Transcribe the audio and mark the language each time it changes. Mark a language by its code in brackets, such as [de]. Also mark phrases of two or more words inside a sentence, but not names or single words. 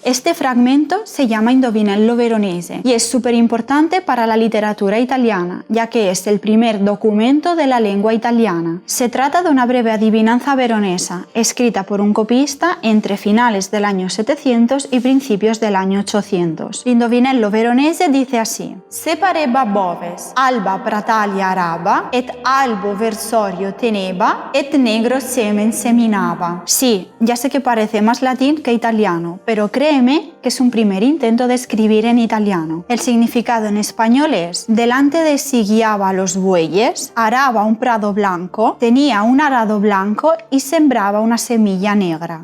[es] Este fragmento se llama Indovinello veronese y es súper importante para la literatura italiana, ya que es el primer documento de la lengua italiana. Se trata de una breve adivinanza veronesa, escrita por un copista entre finales del año 700 y principios del año 800. [it] L'indovinello veronese [es] dice así: [it] Se pareba boves, alba pratalia araba, et albo versorio teneba, et negro semen seminaba. [es] Sí, ya sé que parece más latín que italiano, pero créeme que es un primer intento de escribir en italiano. El significado en español es: delante de sí guiaba a los bueyes, araba un prado blanco, tenía un arado blanco y sembraba una semilla negra.